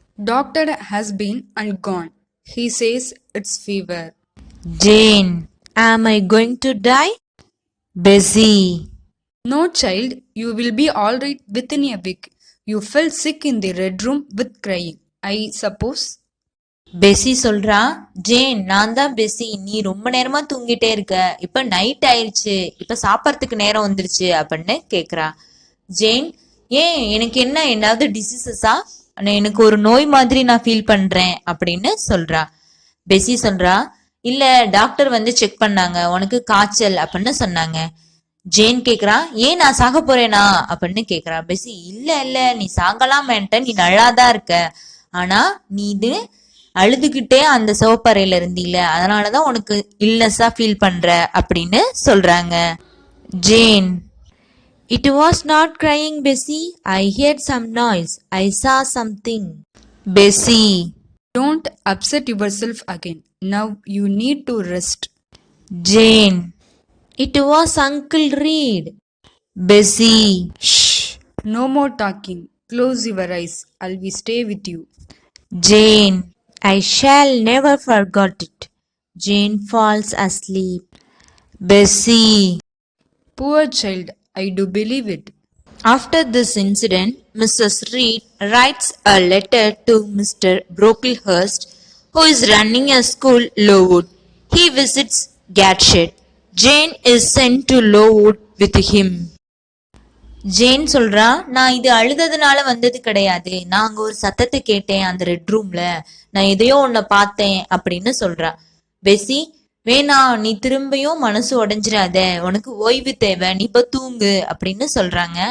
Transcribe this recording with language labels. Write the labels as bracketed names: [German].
[English] Doctor has been and gone. He says it's fever. Jane, am I going to die? Bessie, No, child, you will be all right within a week. You fell sick in the red room with crying, I suppose. [Tamil] Passi சொல்றா, Jane நான் தான் Passi, நீ ரொம்ப நேரமா தூங்கிட்டே இருக்க, இப்ப night ஆயிருச்சு, இப்ப சாப்பிட்றதுக்கு நேரம் வந்துருச்சு அப்படின்னு கேக்குறா. ஜேன், ஏன் எனக்கு என்ன ஏதாவது டிசீசஸா, எனக்கு ஒரு நோய் மாதிரி நான் ஃபீல் பண்றேன் அப்படின்னு சொல்றா. பெசி சொல்றா, இல்ல டாக்டர் வந்து செக் பண்ணாங்க, உனக்கு காய்ச்சல் அப்படின்னு சொன்னாங்க. ஜேன் கேக்குறா, ஏன் நான் சாக போறேனா அப்படின்னு கேக்குறா. பெசி, இல்ல இல்ல நீ சாகலாம் வேண்ட, நீ நல்லாதான் இருக்க, ஆனா நீ இது அழுதுகிட்டே அந்த சிவப்பறையில இருந்தீல, அதனாலதான் உனக்கு இல்னஸா ஃபீல் பண்ற அப்படின்னு சொல்றாங்க. [English] Jane, it was not crying Bessie, I heard some noise, I saw something. Bessie, Don't upset yourself again. Now you need to rest. Jane, it was uncle Reed. Bessie, No more talking. Close your eyes. I'll be stay with you. Jane, I shall never forget it. Jane falls asleep. Bessie. Poor child, I do believe it. After this incident, Mrs. Reed writes a letter to Mr. Brocklehurst, who is running a school Lowood. He visits Gateshead. Jane is sent to Lowood with him. [Tamil] Jane சொல்றா, நான் இது அழுததுனால வந்தது கிடையாது, நான் அங்க ஒரு சத்தத்தை கேட்டேன் அந்த ரெட் ரூம்ல, நான் எதையோ உன்னை பார்த்தேன் அப்படின்னு சொல்றா. பெசி, வேணா நீ திரும்பியும் மனசு உடைஞ்சிடாத, உனக்கு ஓய்வு தேவை, நீ இப்ப தூங்கு அப்படின்னு சொல்றாங்க.